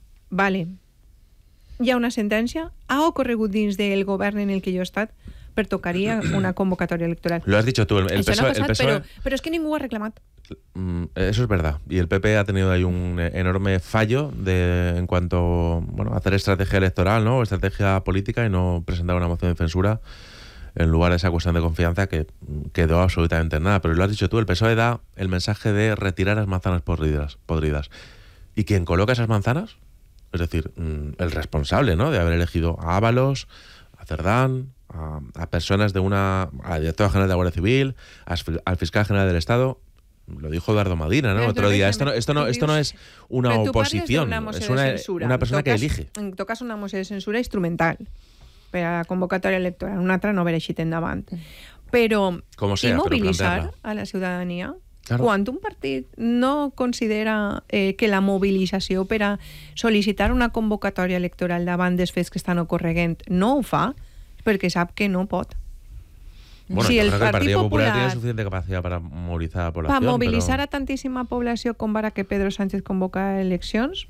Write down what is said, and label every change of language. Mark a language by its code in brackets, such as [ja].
[ca] Vale, hi ha una sentència, ha ocorregut dins del govern en el que jo he estat, per tocaria una convocatòria electoral. [es] Lo has dicho tú, el PSOE... [ca] Això no ha passat, però és que ningú ho ha reclamat. [es] Eso es verdad. Y el PP ha tenido ahí un enorme fallo en cuanto a hacer estrategia electoral, ¿no? Estrategia política y no presentar una moción de censura en lugar de esa cuestión de confianza que quedó absolutamente en nada. Pero lo has dicho tú, el PSOE da el mensaje de retirar las manzanas podridas. ¿Y quién coloca esas manzanas? Es decir, el responsable, ¿no?, de haber elegido a Ábalos, a Cerdán, a personas de una... a la directora general de la Guardia Civil, al fiscal general del Estado... Lo dijo Eduardo Madina, ¿no? Otro día. Esto no es una oposición. Es una persona que elige. [ca] En tot cas, una moció de censura instrumental per a la convocatòria electoral. Una altra no haver eixit endavant. Però mobilitzar a la ciutadania... Claro. Quan un partit no considera que la mobilització per a sol·licitar una convocatòria electoral davant dels fets que estan ocorregant no ho fa, perquè sap que no pot. [es] Bueno, si el Partit Popular tiene suficiente capacidad para movilizar a la población. Para movilizar a tantísima población con vara que Pedro Sánchez convoca elecciones.